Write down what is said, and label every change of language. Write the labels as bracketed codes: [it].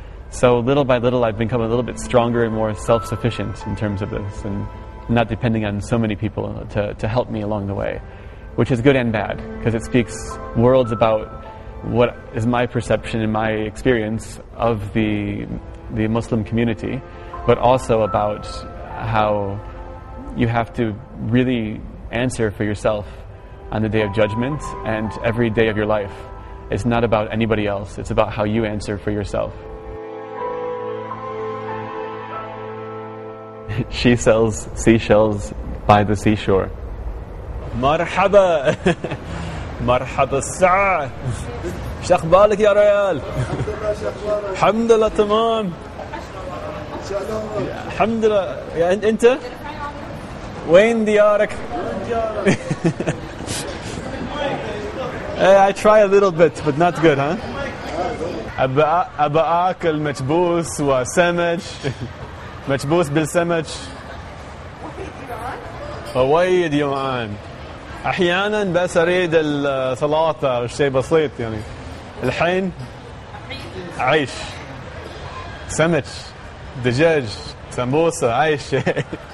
[en] So little by little I've become a little bit stronger and more self-sufficient in terms of this and not depending on so many people to help me along the way, which is good and bad because it speaks worlds about what is my perception and my experience of the Muslim community, but also about how you have to really answer for yourself on the day of judgment and every day of your life. It's not about anybody else. It's about how you answer for yourself. She sells seashells by the seashore. [ar] مرحبا مرحبا الساعة شو أخبارك يا ريال؟ الحمد لله تمام الحمد لله. يا أنت وين ديارك؟ [en] I try a little bit but not good, huh? [ar] أبا آكل مكبوس وسمك مكبوس بالسمك. وايد جوعان. أحيانا بس أريد السلطة أو شيء بسيط يعني. الحين عيش سمك دجاج سمبوسة أي شيء.